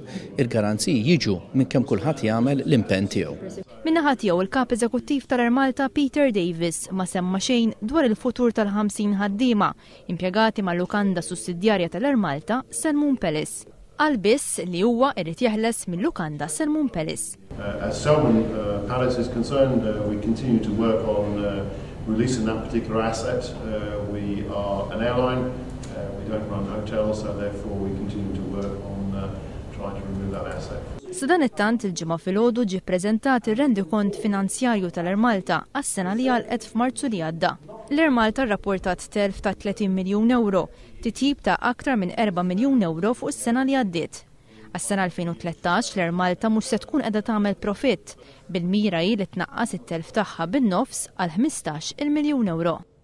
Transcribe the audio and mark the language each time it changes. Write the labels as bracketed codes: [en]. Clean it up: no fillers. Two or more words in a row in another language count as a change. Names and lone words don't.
[mt] Il-garanziji jiġu minn kemm kulħadd jagħmel l-impenn tiegħu. Min-naħa tiegħu il-kap eżekuttiv tal-Air Malta Peter Davis ma semma xejn dwar il-futur tal-50 ħaddiema impjegati mal-lukanda sussidjarja tal-Air Malta Salmon Palace. Qal biss li huwa irid jeħles mill-lukanda Salmon Palace. [en] As Salmon Palace is concerned, we continue to work on releasing that particular asset. We are an airline. We don't run hotels, so therefore we continue to work on trying to remove that asset. [mt] Sadan it-tant il-ġimgħa filgħodu ġie ppreżentat ir-rendikont finanzjarju tal-Air Malta għas-sena li għalqet f'Marzu li għadda. L-Air Malta rrapportat telf ta' 30 miljun euro, titjib ta' aktar minn 4 miljun euro fuq is-sena li għaddiet. Għas-sena 2013 l-Air Malta mhux se tkun qiegħda tagħmel profitt bil-mira li tnaqqas it-telf tagħha bin-nofs għal 15 miljun euro.